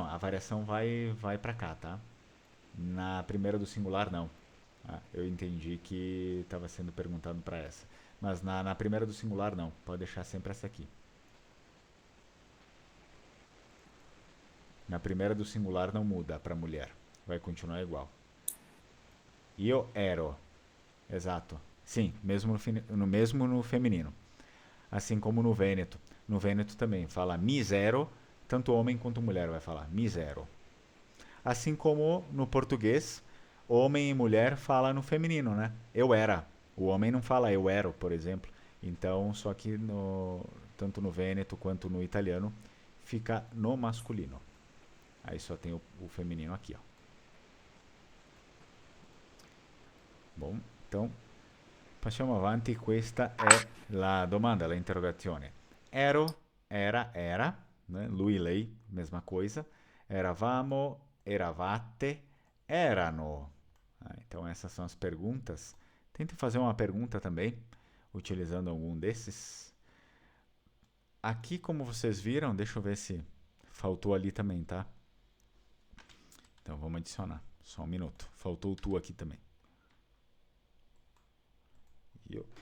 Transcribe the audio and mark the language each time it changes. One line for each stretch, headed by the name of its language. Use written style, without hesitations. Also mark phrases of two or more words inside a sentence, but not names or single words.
Portuguese: A variação vai para cá, tá? Na primeira do singular, não. Ah, eu entendi que estava sendo perguntado para essa. Mas na primeira do singular, não. Pode deixar sempre essa aqui. Na primeira do singular não muda para mulher. Vai continuar igual.
Italian: Io ero.
Portuguese: Exato. Sim, mesmo no feminino. Assim como no Vêneto. No Vêneto também fala misero, tanto homem quanto mulher vai falar misero. Assim como no português, homem e mulher fala no feminino, né? Eu era. O homem não fala eu ero, por exemplo. Então, só que tanto no Vêneto quanto no italiano fica no masculino. Aí só tem o feminino aqui, ó. Bom, então
Italian: passiamo avanti. Questa è la domanda, la interrogazione. Ero, era, né? Lui e lei,
Portuguese: mesma coisa.
Italian: Eravamo, eravate, erano.
Portuguese: Então essas são as perguntas. Tente fazer uma pergunta também, utilizando algum desses. Aqui, como vocês viram, deixa eu ver se faltou ali também, tá? Então vamos adicionar. Só um minuto. Faltou o tu aqui também. Io.